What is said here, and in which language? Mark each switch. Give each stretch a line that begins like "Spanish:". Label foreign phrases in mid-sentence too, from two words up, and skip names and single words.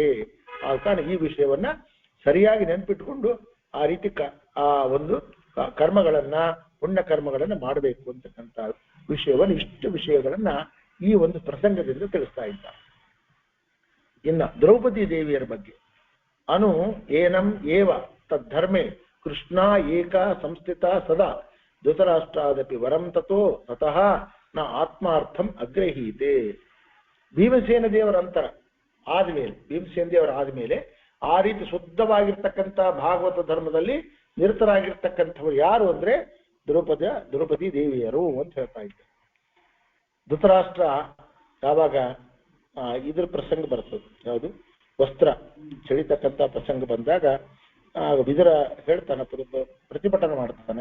Kannada: ಆ ಕಾರಣ ಈ ವಿಷಯವನ್ನ ಸರಿಯಾಗಿ ನೆನ್ಪಿಟ್ಕೊಂಡು ಆ ರೀತಿ ಕರ್ಮಗಳನ್ನ ಪುಣ್ಯ ಕರ್ಮಗಳನ್ನ ಮಾಡಬೇಕು ಅಂತಕ್ಕಂಥ ವಿಷಯವನ್ನ ಇಷ್ಟು ವಿಷಯಗಳನ್ನ ಈ ಒಂದು ಪ್ರಸಂಗದಿಂದ ತಿಳಿಸ್ತಾ ಇದ್ದಾರೆ. ಇನ್ನ ದ್ರೌಪದಿ ದೇವಿಯರ ಬಗ್ಗೆ
Sanskrit: ಅನು ಏನಂ ಏವ ತದ್ಧರ್ಮೆ ಕೃಷ್ಣ ಏಕ ಸಂಸ್ಥಿತ ಸದಾ ಧೃತರಾಷ್ಟ್ರಾದಪಿ ವರಂ ತಥೋ ತತಃ ನ ಆತ್ಮಾರ್ಥಂ ಅಗ್ರಹೀತೆ.
Kannada: ಭೀಮಸೇನ ದೇವರ ಅಂತರ ಆದ್ಮೇಲೆ, ಭೀಮಸೇನ ದೇವರ ಆದ್ಮೇಲೆ ಆ ರೀತಿ ಶುದ್ಧವಾಗಿರ್ತಕ್ಕಂಥ ಭಾಗವತ ಧರ್ಮದಲ್ಲಿ ನಿರತರಾಗಿರ್ತಕ್ಕಂಥವ್ರು ಯಾರು ಅಂದ್ರೆ ದ್ರೌಪದಿ ದೇವಿಯರು ಅಂತ ಹೇಳ್ತಾ ಇದ್ದಾರೆ. ಧೃತರಾಷ್ಟ್ರ ಯಾವಾಗ ಇದ್ರ ಪ್ರಸಂಗ ಬರ್ತದೆ, ಯಾವುದು ವಸ್ತ್ರ ಚಳಿತಕ್ಕಂಥ ಪ್ರಸಂಗ ಬಂದಾಗ ವಿದುರ ಹೇಳ್ತಾನೆ, ಪ್ರತಿಭಟನೆ ಮಾಡ್ತಾನೆ.